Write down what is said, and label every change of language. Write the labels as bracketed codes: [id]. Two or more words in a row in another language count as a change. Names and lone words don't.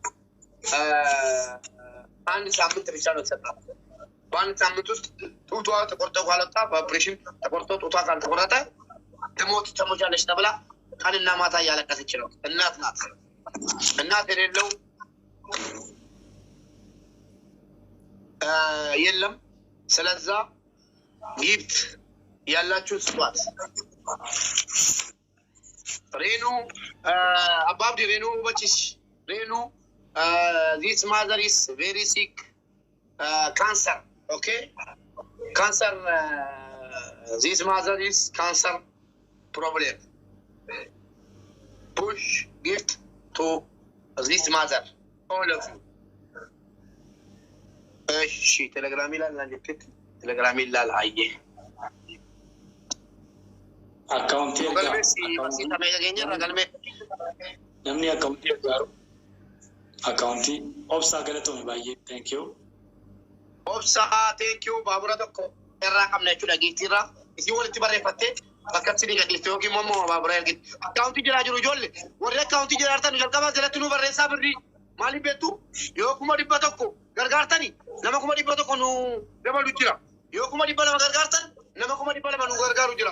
[am] አንድ ሳምንት ብቻ ነው የተሰጣት። በአንድ ሳምንት ውስጥ ጡቷ ተቆርጦ ካልወጣ በኦፕሬሽን ተቆርጦ ጡቷ ካልተቆረጠ ትሞቻለች ተብላ ቀንና ማታ እያለቀሰች ነው። እናት ናት። እናት የሌለው የለም። ስለዛ ጊፍት ያላችሁ ስጧት። ሬኑ አባብዲ ሬኑ በቺስ ሬኑ [en] this mother is very sick cancer okay cancer this mother is cancer problem push gift to this mother all of you [am] እሺ ቴሌግራም ይላል አንዴት ቴሌግራም ይላል አየ አካውንት [om] namni [am] አካውንቲ ኦብሳ ገለቶን ባየ [en] thank you [om] ኦብሳ [en] thank you [om] ባቡራ tokko irraa qabna jechuudha giiftiirraa isii walitti barreeffattee akkasii gadhiiste yookiin immoo baabura ergite. Akkaawuntii jiraa jiru ijoollee warri akkaawuntii jiraatan jalqabaa jalatti nu barreessaa birrii maaliif beektu yoo 100,000 gargaartani nama 100,000 nu dabalu jira yoo 200 gargaartan nama 200 nu gargaaru jira.